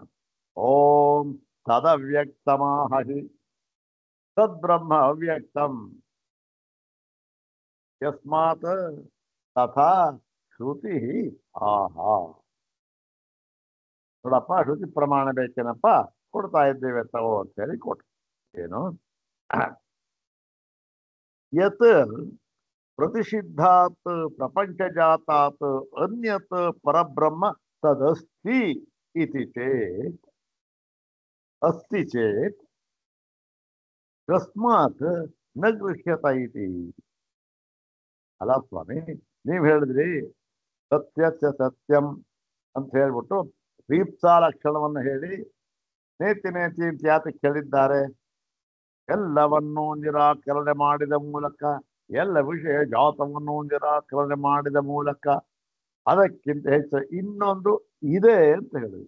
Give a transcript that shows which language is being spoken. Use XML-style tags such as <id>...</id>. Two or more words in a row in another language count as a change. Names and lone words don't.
<sa>ಓಂ ತದವ್ಯಕ್ತಮಾಹಿ ತದ್ಬ್ರಹ್ಮ ಅವ್ಯಕ್ತಂ ಯಸ್ಮಾತ್ ತಥಾ ಶ್ರುತಿ ಆಹಾ.</sa> <kn>ನೋಡಪ್ಪ, ಶ್ರುತಿ ಪ್ರಮಾಣ ಬೇಕೇನಪ್ಪ, ಕೊಡ್ತಾ ಇದ್ದೇವೆ ತಗೋ ಅಂತ ಹೇಳಿ ಕೊಟ್ಟು ಏನು</kn> <sa>ಯತ್ ಪ್ರತಿಷಿದ್ಧಾತ್ ಪ್ರಪಂಚಜಾತಾತ್ ಅನ್ಯತ್ ಪರಬ್ರಹ್ಮ ತದಸ್ತಿ ಇತಿ ಚೇತ್ ಅಸ್ತಿ ಚೇತ್ ತಸ್ಮಾತ್ ನ ಗೃಹ್ಯತ ಇತಿ.</sa> <kn>ಅಲ್ಲ ಸ್ವಾಮಿ, ನೀವ್ ಹೇಳಿದ್ರಿ</kn> <sa>ಸತ್ಯಸ್ಯ ಸತ್ಯಂ</sa> <kn>ಅಂತ ಹೇಳ್ಬಿಟ್ಟು ವೀಪ್ಸಾ ಲಕ್ಷಣವನ್ನು ಹೇಳಿ</kn> <sa>ನೇತಿ ನೇತಿ</sa> <kn>ಅಂತ ಯಾತಕ್ಕೆ ಹೇಳಿದ್ದಾರೆ? ಎಲ್ಲವನ್ನೂ ನಿರಾಕರಣೆ ಮಾಡಿದ ಮೂಲಕ, ಎಲ್ಲ ವಿಷಯ ಜಾತವನ್ನು ನಿರಾಕರಣೆ ಮಾಡಿದ ಮೂಲಕ ಅದಕ್ಕಿಂತ ಹೆಚ್ಚು ಇನ್ನೊಂದು ಇದೆ ಅಂತ ಹೇಳಿದ್ವಿ.</kn>